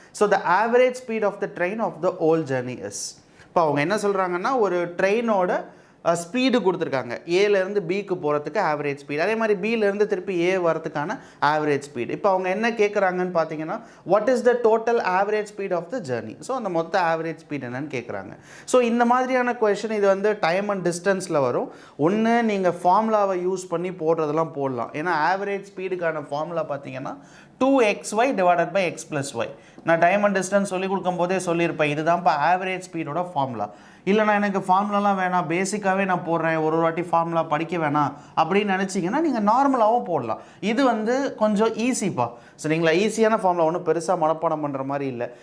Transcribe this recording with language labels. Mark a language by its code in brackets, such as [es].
[en] So the average speed of the train of the whole journey is. [ta] இப்போ அவங்க என்ன சொல்கிறாங்கன்னா, ஒரு ட்ரெயினோட ஸ்பீடு கொடுத்துருக்காங்க, ஏலேருந்து பிக்கு போகிறதுக்கு ஆவரேஜ் ஸ்பீடு, அதே மாதிரி பியிலேருந்து திருப்பி ஏ வரதுக்கான ஆவரேஜ் ஸ்பீடு. இப்போ அவங்க என்ன கேட்குறாங்கன்னு பார்த்தீங்கன்னா, [en] What is the total average speed of the journey. [ta] So அந்த மொத்த ஆவரேஜ் ஸ்பீட் என்னன்னு கேட்குறாங்க. ஸோ இந்த மாதிரியான கொஷின் இது வந்து டைம் அண்ட் டிஸ்டன்ஸில் வரும். ஒன்று நீங்கள் ஃபார்முலாவை யூஸ் பண்ணி போடுறதெல்லாம் போடலாம். ஏன்னா ஆவரேஜ் ஸ்பீடுக்கான ஃபார்முலா பார்த்தீங்கன்னா 2xy divided by x plus y. நான் டைம் அண்ட் டிஸ்டன்ஸ் சொல்லிக் கொடுக்கும் போதே சொல்லியிருப்பேன், இதுதான் இப்போ ஆவரேஜ் ஸ்பீடோட ஃபார்முலா. இல்லைனா எனக்கு ஃபார்முலாலாம் வேணாம், பேசிக்காகவே நான் போடுறேன், ஒரு வாட்டி ஃபார்முலா படிக்க வேணாம் அப்படின்னு நினச்சிங்கன்னா நீங்கள் நார்மலாகவும் போடலாம். இது வந்து கொஞ்சம் ஈஸிப்பா. ஸோ நீங்களா ஈஸியான ஃபார்முலா ஒன்றும் பெருசாக மனப்பாடம் பண்ணுற மாதிரி இல்லை.